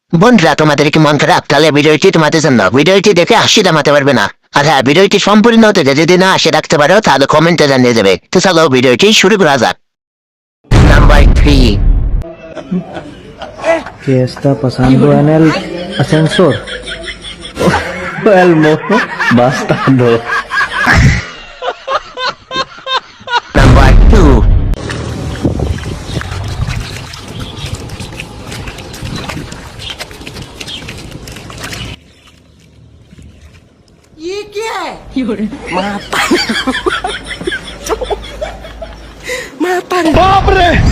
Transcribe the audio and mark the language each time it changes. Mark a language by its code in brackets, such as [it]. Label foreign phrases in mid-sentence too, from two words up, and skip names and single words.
[bn] বন্ধুরা তোমাদের কি মন খারাপ? তাহলে ভিডিওটি তোমাদের জন্য। ভিডিওটি দেখে হাসি থামাতে পারবে না। আর হ্যাঁ, ভিডিওটি সম্পূর্ণ হতে যদি না হাসি রাখতে পারো তাহলে কমেন্টে জানিয়ে দেবে। তো চলো ভিডিওটি শুরু করা যাক। নাম্বার 3। [es] ¿Qué está pasando en el ascensor? El mono bastardo. [bn] নাম্বার 2। [hi] ये क्या है माता रे बाप रे